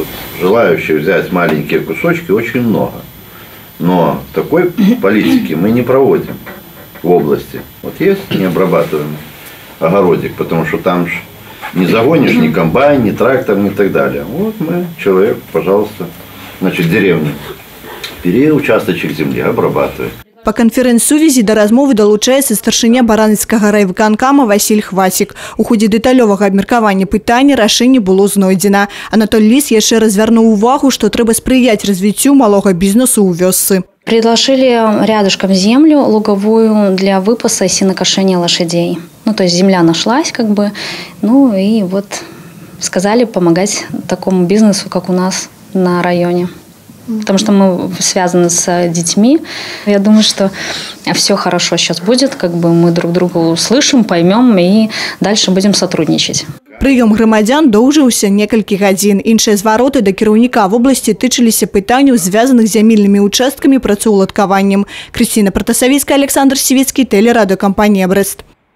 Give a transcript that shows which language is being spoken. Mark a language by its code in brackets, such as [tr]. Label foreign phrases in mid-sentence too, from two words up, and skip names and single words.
[ru] Желающих взять маленькие кусочки очень много. Но такой политики мы не проводим в области. Вот есть необрабатываемый огородик, потому что там не загонишь ни комбайн, ни трактор, ни так далее. Вот мы, человек, пожалуйста, значит, деревня, бери участочек земли, обрабатывай. [be] Па канферэнц-сувязі да размовы далучаецца старшыня Баранавіцкага райвыканкама Васіль Хвацік. У ходзе дэталёвага абмеркавання пытання рашэнне было знойдзена. Анатоль Ліс яшчэ раз звярнуў увагу, што трэба спрыяць развіццю малога бізнесу ў вёсцы. [ru] Предложили рядышком землю луговую для выпаса и сенокошения лошадей. То есть земля нашлась и вот сказали помогать такому бизнесу, как у нас на районе. Потому что мы связаны с детьми. Я думаю, что все хорошо сейчас будет. Мы друг друга услышим, поймем и дальше будем сотрудничать. [be] Прыём грамадзян доўжыўся некалькі гадзін. Іншыя звароты да кіраўніка вобласці тычыліся пытанняў, звязаных з зямельнымі участкамі, працаўладкаваннем. Крысціна Пратасавіцкая, Александр Сівецкі, тэлерадыёкампанія «Брэст».